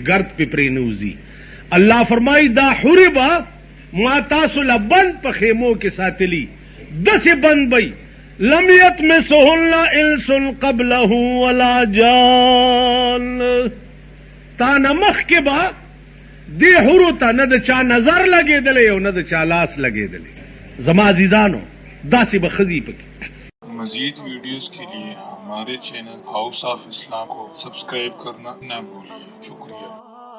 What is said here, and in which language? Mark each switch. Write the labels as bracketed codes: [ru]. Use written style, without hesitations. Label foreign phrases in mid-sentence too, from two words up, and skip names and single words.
[ps] ګرد پې پرې نوځي الله فرمایي دا حورې به ما تاسو له بند په خیمو کې ساتلی داسې بند بی [ar] لم یطمسهن انس قبله ولا جان [ps] تا نه مخکې به دې حورو ته نه د چا نظر لګېدلی او نه د چا لاس لګېدلی زما عزیزانو داسې به ښځې پکې [ur] مزید ویڈیوز کے لیے ہمارے چینل ہاؤس آف اسلام کو سبسکرائب کرنا نہ بھولیں شکریہ